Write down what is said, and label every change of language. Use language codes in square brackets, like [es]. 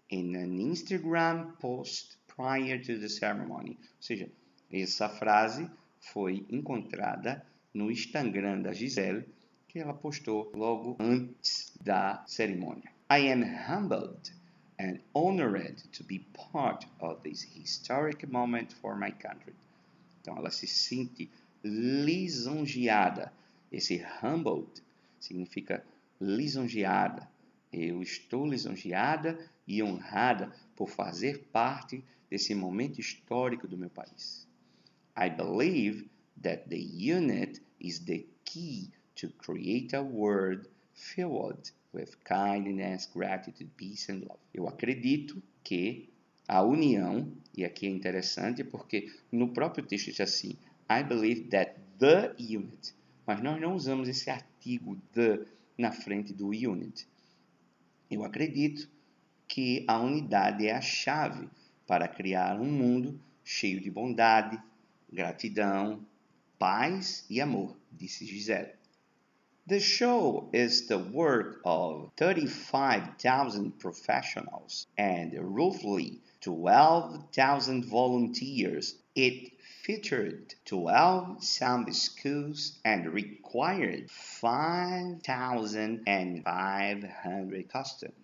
[en] In an Instagram post prior to the ceremony. [pt] Ou seja, essa frase foi encontrada no Instagram da Gisele, que ela postou logo antes da cerimônia. [en] I am humbled and honored to be part of this historic moment for my country. [pt] Então ela se sente lisonjeada. Esse humbled significa lisonjeada. Eu estou lisonjeada e honrada por fazer parte desse momento histórico do meu país. [en] I believe that the unit is the key to create a world filled with kindness, gratitude, peace and love. [pt] Eu acredito que a união, e aqui é interessante porque no próprio texto diz assim, [en] I believe that the unit, [pt] mas nós não usamos esse artigo the na frente do unit. Eu acredito que a unidade é a chave para criar um mundo cheio de bondade, gratidão, paz e amor, disse Gisele. [en] The show is the work of 35,000 professionals and roughly 12,000 volunteers. It featured 12 samba schools and required 5,500 costumes.